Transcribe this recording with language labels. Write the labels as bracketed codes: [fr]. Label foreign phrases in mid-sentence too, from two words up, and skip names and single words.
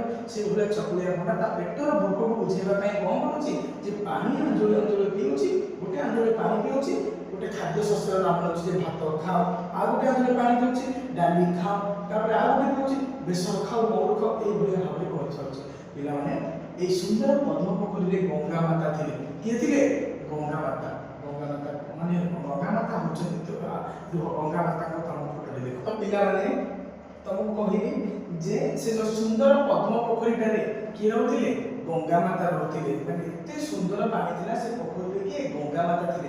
[or] ସେଇଭଳିଆ ଚକୁଳିଆ ପଣ୍ଡା ତା ପେଟର ଭୋକକୁ ବୁଝେଇବା ପାଇଁ କ'ଣ କରୁଛି? ଯେ ପାଣି ଆଞ୍ଜୁଳି ଆଞ୍ଜୁଳି ପିଉଛି, ଗୋଟେ ଆଞ୍ଜୁଳି ପାଣି ପିଉଛି, ଗୋଟେ ଖାଦ୍ୟ ଶସ୍ୟର ନାମ ନେଉଛି ଯେ ଭାତ ଖାଅ, ଆଉ ଗୋଟେ ଆଞ୍ଜୁଳି ପାଣି ପିଉଛି, ଡାଲି ଖାଅ, ତାପରେ ଆଉ ଗୋଟେ ପିଉଛି ବେସର ଖାଉ, ମହୁର ଖାଉ। ଏଇଭଳିଆ ଭାବରେ କହିଥାଉଛି। ପିଲାମାନେ, ଏଇ ସୁନ୍ଦର ପଦ୍ମ ପୋଖରୀରେ ଗଙ୍ଗା ମାତା ଥିଲେ। কিଏ ଥିଲେ? ଗଙ୍ଗା ମାତା। ଗଙ୍ଗା ମାତା ମାନେ ଗଙ୍ଗା ମାତା ହଉଛନ୍ତି ଗଙ୍ଗା ମାତାଙ୍କ ତମ ଫଟୋଟି ଦେଖ। ତ ପିଲାମାନେ ତମକୁ କହିଲି ଯେ ସେ ଯୋଉ ସୁନ୍ଦର ପଦ୍ମ ପୋଖରୀଟାରେ କିଏ ରହୁଥିଲେ? ଗଙ୍ଗା ମାତା ରହୁଥିଲେ। ମାନେ ଏତେ ସୁନ୍ଦର ପାଣି ଥିଲା ସେ ପୋଖରୀରେ, କିଏ? ଗଙ୍ଗା ମାତା ଥିଲେ।